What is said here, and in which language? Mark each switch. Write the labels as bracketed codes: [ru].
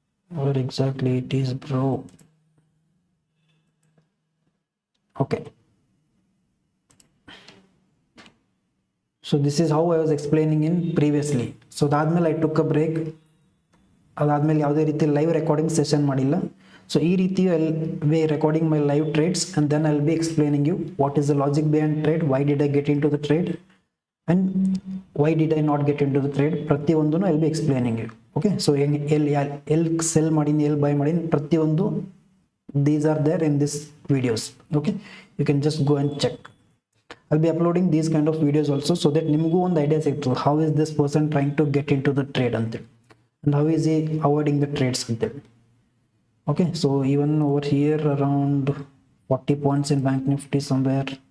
[en] Where exactly it is, bro? Okay, so this is how I was explaining in previously. So [kn] ಅದಾದ್ಮೇಲೆ [en] I took a break. [kn] ಅದಾದ್ಮೇಲೆ ಯಾವುದೇ ರೀತಿ live recording session ಮಾಡಿಲ್ಲ. [en] so ಈ ರೀತಿ I be recording my live trades and then I will be explaining you what is the logic behind trade, why did I get into the trade and why did I not get into the trade, [kn] ಪ್ರತಿಯೊಂದನ್ನು [en] I will be explaining you. [kn] Okay, so ಎಲ್ಲಿ cell ಮಾಡೀನಿ, ಎಲ್ಲಿ by ಮಾಡೀನಿ, ಪ್ರತಿಯೊಂದು [en] these are there in this videos. Okay, you can just go and check. I'll be uploading these kind of videos also, so that [kn] nimgu one idea sigttu [en] how is this person trying to get into the trade [kn] ante [en] and how is he avoiding the trades ante. Okay, so even over here around 40 points in bank nifty somewhere.